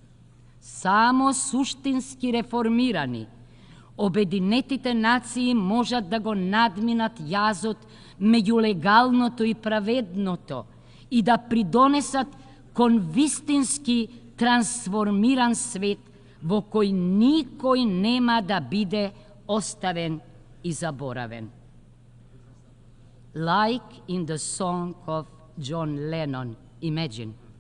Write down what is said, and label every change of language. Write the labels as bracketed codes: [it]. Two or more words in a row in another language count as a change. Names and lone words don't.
[mk] Само суштински реформирани, Обединетите нации можат да го надминат јазот меѓу легалното и праведното и да придонесат кон вистински трансформиран свет во кој никој нема да биде оставен и заборавен. [en] Like in the song of John Lennon, Imagine.